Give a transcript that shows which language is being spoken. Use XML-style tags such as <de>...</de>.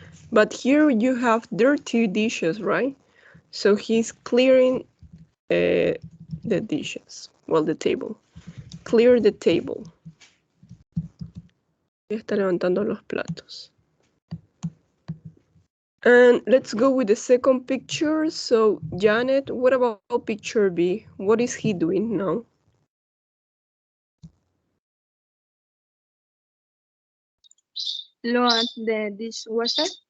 <en>But here you have dirty dishes, right? So he's clearing the dishes. Well, the table. Clear the table.</en> <es>Ya está levantando los platos.</es> <en>And let's go with the second picture. So, Janet, what about picture B? What is he doing now? Load the dishwasher.</en>